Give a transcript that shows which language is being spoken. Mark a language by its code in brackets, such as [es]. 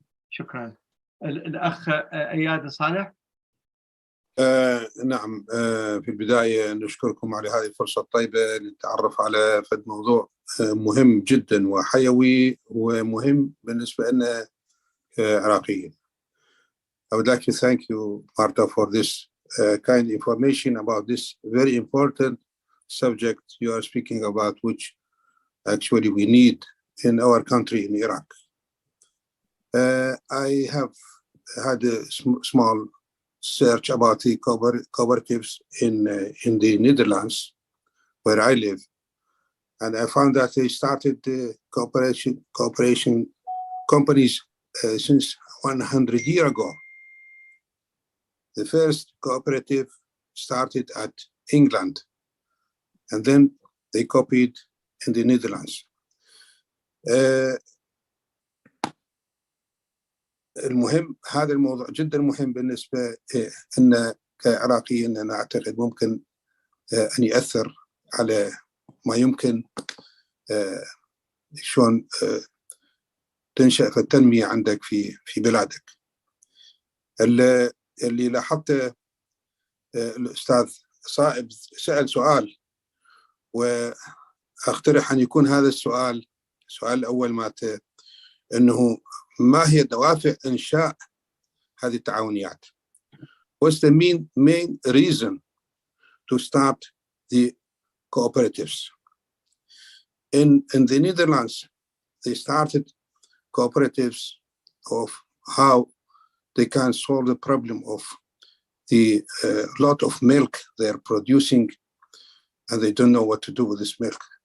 [ar] شكرا. الاخ اياد صالح. نعم، في البداية نشكركم على هذه الفرصة الطيبة للتعرف على فد موضوع مهم جدا وحيوي ومهم بالنسبة لنا عراقيين. [en] I would like to thank you, Marta, for this kind information about this very important subject you are speaking about, which actually we need in our country, in Iraq. I have had a small search about the cooperatives in the Netherlands, where I live, and I found that they started cooperation companies since 100 years ago. The first cooperative started at England, and then they copied in the Netherlands. [ar] المهم هذا الموضوع جدا مهم بالنسبة لنا كعراقيين. أنا أعتقد ممكن أن يأثر على ما يمكن شلون تنشأ في التنمية عندك في بلادك. اللي لاحظته الأستاذ صائب سأل سؤال، وأقترح أن يكون هذا السؤال الأول مالته أنه ما هي دوافع إنشاء هذه التعاونيات. [en] What's the main reason to start the cooperatives? In the Netherlands, they started cooperatives of how they can solve the problem of the lot of milk they're producing, and they don't know what to do with this milk.